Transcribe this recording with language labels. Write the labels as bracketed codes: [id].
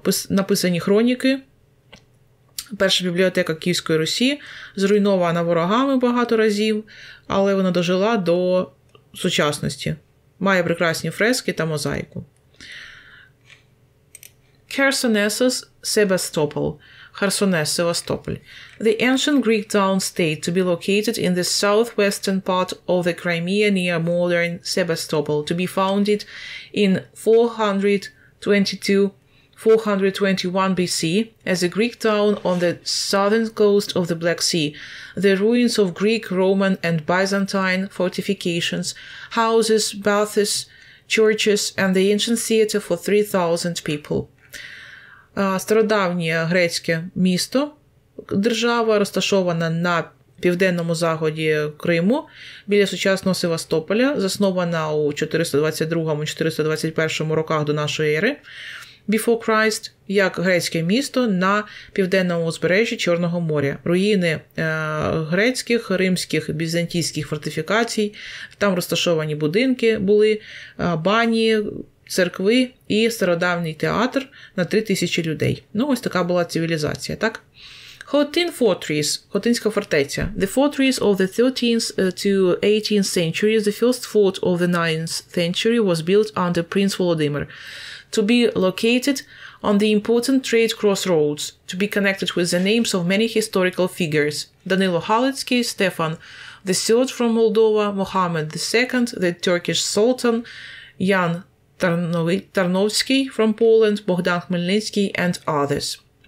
[uk] Написані хроніки. Перша бібліотека Київської Русі, зруйнована ворогами багато разів, але вона дожила до сучасності. Має прекрасні фрески та мозаїку. Херсонесос, Себастопол. Херсонес, Sevastopol. [en] The ancient Greek town state to be located in the southwestern part of the Crimea near modern Sebastopol, to be founded in 421 BC as a Greek town on the southern coast of the Black Sea. The ruins of Greek, Roman, and Byzantine fortifications, houses, baths, churches, and the ancient theater for 3,000 people. [uk] Стародавнє грецьке місто, держава, розташована на південному заході Криму, біля сучасного Севастополя, заснована у 422-421 роках до нашої ери, [en] before Christ, [uk] як грецьке місто на південному узбережжі Чорного моря. Руїни грецьких, римських, візантійських фортифікацій, там розташовані будинки були, бані, церкви і стародавній театр на 3000 людей. Ну, ось така була цивілізація, так? Хотин Fortress, Хотинська фортеця. [en] The fortress of the 13th to 18th centuries, the first fort of the 9th century was built under Prince Volodymyr to be located on the important trade crossroads, to be connected with the names of many historical figures. Данило Галицький, Stefan III from Moldova, Mohammed II, the Turkish Sultan, Jan Tarnowski from Poland, Богдан Хмельницький and others.